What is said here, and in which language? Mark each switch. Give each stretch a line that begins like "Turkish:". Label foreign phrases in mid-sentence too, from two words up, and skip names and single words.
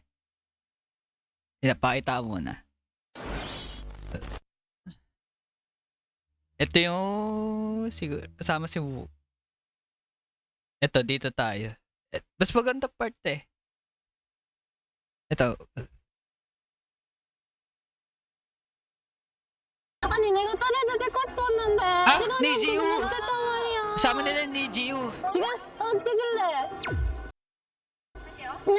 Filipino: Pinapakita mo na. Ito yung siguro kasama si Wookie. Ito, dito tayo. Mas maganda part eh. Ito.
Korean: 아니 내가 짜레드 찍고 싶었는데 시간이 니지우. 없어서 못했단 말이야.
Filipino: Kasama nila ni Jiu.
Korean: 지금? 찍을래. 네.